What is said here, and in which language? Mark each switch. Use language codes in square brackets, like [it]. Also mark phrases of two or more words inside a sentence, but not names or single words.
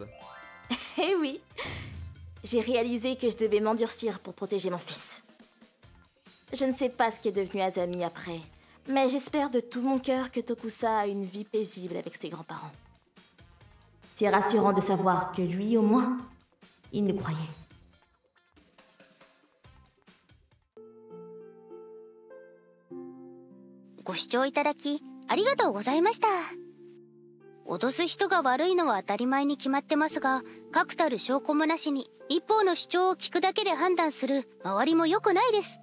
[fr] Eh oui, j'ai réalisé que je devais m'endurcir pour protéger mon fils. Je ne sais pas ce qui est devenu Azami après, mais j'espère de tout mon cœur que Tokusa a une vie paisible avec ses grands-parents. C'est rassurant de savoir que lui, au moins, il nous croyait. [ja] ご視聴いただきありがとうございました。脅す人が悪いのは当たり前に決まってますが、確たる証拠もなしに一方の主張を聞くだけで判断する周りも良くないです。